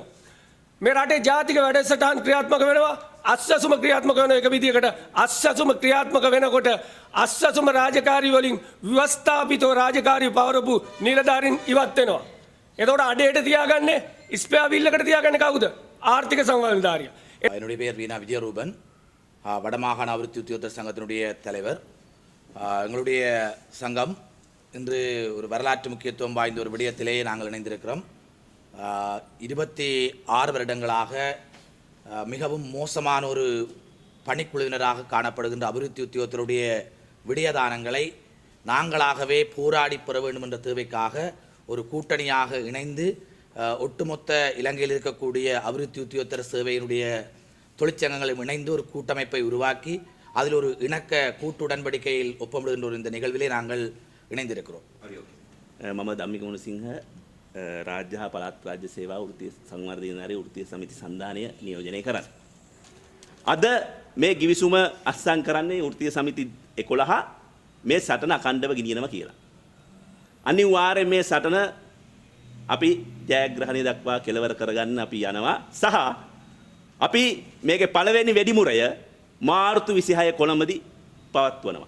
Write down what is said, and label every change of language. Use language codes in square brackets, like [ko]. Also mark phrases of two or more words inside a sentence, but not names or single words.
[si] මේ රටේ ජාතික වැඩසටහන් ක්‍රියාත්මක වෙනවා අස්සසුම ක්‍රියාත්මක වෙන එක විදියකට අස්සසුම ක්‍රියාත්මක වෙනකොට අස්සසුම රාජකාරී වලින් ව්‍යවස්ථාපිතව රාජකාරී පවරපු නිලධාරීන් ඉවත් වෙනවා. එතකොට අඩේට තියාගන්නේ ස්පෙයා බිල්ලකට තියාගන්නේ කවුද? ආර්ථික සංවර්ධනධාරියා. [ta] என்னுடைய பெயர் வீணா விஜயரூபன், வடமாகாண அபிவிருத்தி உத்தியோகத்தர் சங்கத்தினுடைய தலைவர். எங்களுடைய சங்கம் இன்று ஒரு வரலாற்று முக்கியத்துவம் வாய்ந்த ஒரு விடயத்திலேயே நாங்கள் இணைந்திருக்கிறோம். 26 வருடங்களாக மிகவும் மோசமான ஒரு பணிக்குழுவினராக காணப்படுகின்ற அபிவிருத்தி உத்தியோகத்தருடைய விடயதானங்களை நாங்களாகவே போராடி பெற வேண்டும் என்ற தேவைக்காக ஒரு கூட்டணியாக இணைந்து ஒட்டுமொத்த இலங்கையில் இருக்கக்கூடிய அபிவிருத்தி உத்தியோகத்தர் சேவையினுடைய தொழிற்சங்கங்களும் இணைந்து ஒரு கூட்டமைப்பை உருவாக்கி அதில் ஒரு இணக்க கூட்டு உடன்படிக்கையில் ஒப்பமிடுகின்ற ஒரு இந்த நிகழ்விலே நாங்கள் இணைந்திருக்கிறோம். [si] මම ධම්මික මුණසිංහ රාජ්‍ය හා පළාත් රාජ්‍ය සේවා වෘත්තීය සංවර්ධනධාරී වෘත්තීය සමිති සන්ධානය නියෝජනය කරන්නේ. අද මේ ගිවිසුම අත්සන් කරන්නේ වෘත්තීය සමිති 11 මේ සටන අඛණ්ඩව ගෙනියනවා කියලා. අනිවාර්යයෙන් මේ සටන අපි ජයග්‍රහණය දක්වා කෙලවර කරගන්න අපි යනවා සහ අපි මේකේ පළවෙනි වෙඩිමුරය මාර්තු 26 කොළඹදී පවත්වනවා.